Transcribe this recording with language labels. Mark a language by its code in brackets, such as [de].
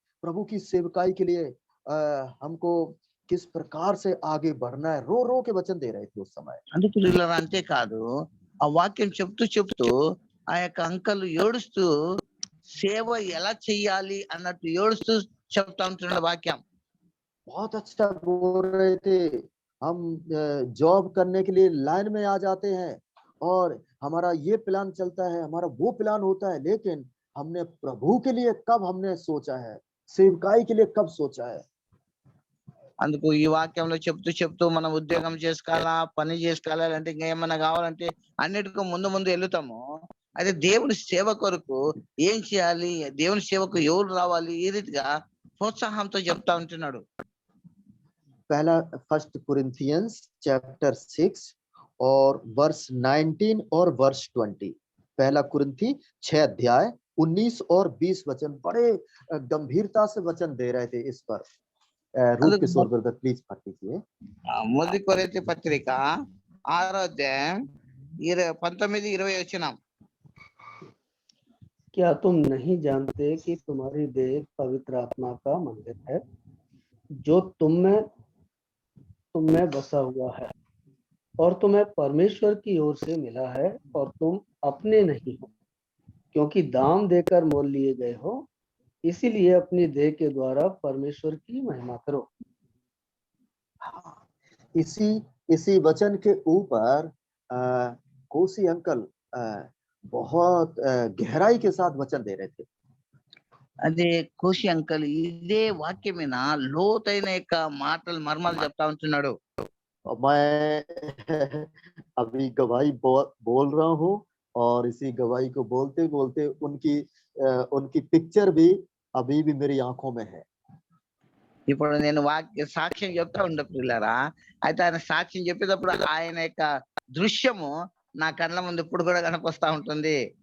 [hi] प्रभु की सेवकाई के लिए हमको किस प्रकार से आगे बढ़ना है, रो रो के वचन दे रहे थे उस समय। [te] అందుకు ప్రియులారా, అంతేకాదు ఆ వాక్యం చెప్తూ ఆ యొక్క అంకల్ ఏడుస్తూ సేవ ఎలా చెయ్యాలి అన్నట్టు ఏడుస్తూ చెప్తా ఉంటున్నాడు వాక్యం. [hi] बहुत अच्छा बोल रहे थे। हम जॉब करने के लिए लाइन में आ जाते हैं और हमारा ये प्लान चलता है, हमारा वो प्लान होता है, लेकिन हमने प्रभु के लिए कब हमने सोचा है, सेवकाई के लिए कब सोचा है। [te] అందుకు ఈ వాక్యంలో చెప్తూ మనం ఉద్యోగం చేసుకోవాలా, పని చేసుకోవాలా, అంటే ఇంకా ఏమన్నా కావాలంటే అన్నిటికీ ముందు వెళ్తాము. అయితే దేవుని సేవ కొరకు ఏం చేయాలి, దేవుని సేవకు ఎవరు రావాలి, ఈ రీతిగా ప్రోత్సాహంతో చెప్తా ఉంటున్నాడు. [hi] पहला फर्स्ट कुरिन्थियंस चैप्टर 6 और वर्स 19 और वर्स 20। पहला कुरिन्थी 6 अध्याय 19 और 20 वचन बड़े गंभीरता से वचन दे रहे थे इस पर। रूप किशोर ब्रदर प्लीज पढ़ लीजिए। [te] మొదటి కొరింథీ పత్రిక 6వ అధ్యాయం 19-20 వచనం. [hi] क्या तुम नहीं जानते कि तुम्हारी देह पवित्र आत्मा का मंदिर है जो तुम में बसा हुआ है और तुम्हें परमेश्वर की ओर से मिला है और तुम अपने नहीं हो, क्योंकि दाम देकर मोल लिए गए हो, इसीलिए अपनी देह के द्वारा परमेश्वर की महिमा करो। इसी वचन के ऊपर कोसी अंकल बहुत गहराई के साथ वचन दे रहे थे। [te] అదే కోసి అంకల్ ఇదే వాక్యం మీద లోతైన యొక్క మాటలు, మర్మాలు చెప్తా ఉంటున్నాడు. [hi] मैं अभी गवाही बोल रहा हूँ और इसी गवाही को बोलते बोलते उनकी पिक्चर भी अभी भी मेरी आंखों में है। [te] ఇప్పుడు నేను సాక్ష్యం చెప్తా ఉండే పిల్లరా, అయితే ఆయన సాక్ష్యం చెప్పేటప్పుడు ఆయన యొక్క దృశ్యము నా కళ్ళ ముందు ఇప్పుడు కూడా కనిపిస్తా ఉంటుంది.